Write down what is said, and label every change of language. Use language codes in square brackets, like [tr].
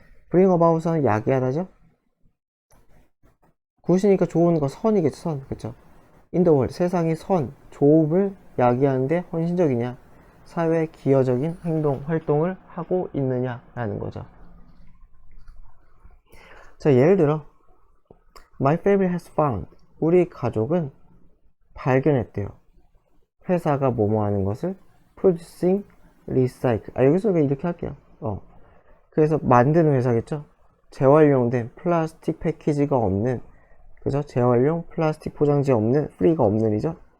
[en] bring about [ko] 은 야기하다죠. 굿이니까 좋은 거 선이겠죠. 선. 그쵸? [en] in the world [ko] 세상의 선, 좋음을 야기하는데 헌신적이냐, 사회 기여적인 행동, 활동을 하고 있느냐라는 거죠. 자, 예를 들어 [en] My family has found. [ko] 우리 가족은 발견했대요. 회사가 뭐뭐 하는 것을 [en] producing, recycle. [ko] 여기서 이렇게 할게요. 그래서 만드는 회사겠죠? 재활용된 플라스틱 패키지가 없는, 그죠? 재활용 플라스틱 포장지 없는, 프리가 없는 이죠?